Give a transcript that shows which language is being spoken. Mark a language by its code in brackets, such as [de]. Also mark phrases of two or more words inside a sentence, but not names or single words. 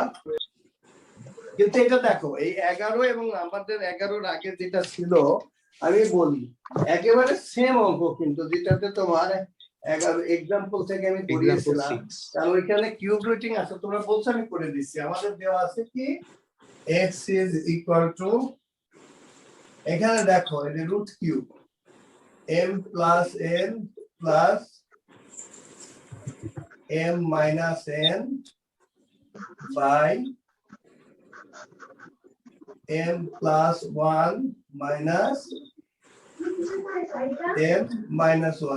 [bn] কিন্তু এটা দেখো, এই 11 এবং আমাদের 11-র আগে যেটা ছিল, আমি বলি একেবারে সেম অঙ্ক, কিন্তু যেটাতে তোমার 11 এক্সাম্পল থেকে আমি করিয়েছিলাম, কারণ ওইখানে [en] cube rooting [bn] আছে। তোমরা বলছো, আমি করে দিচ্ছি। আমাদের দেওয়া আছে কি, [en] x is equal to, [bn] এখানে দেখো এই যে [en] root cube m plus n plus m minus n by m plus 1 minus m minus 1।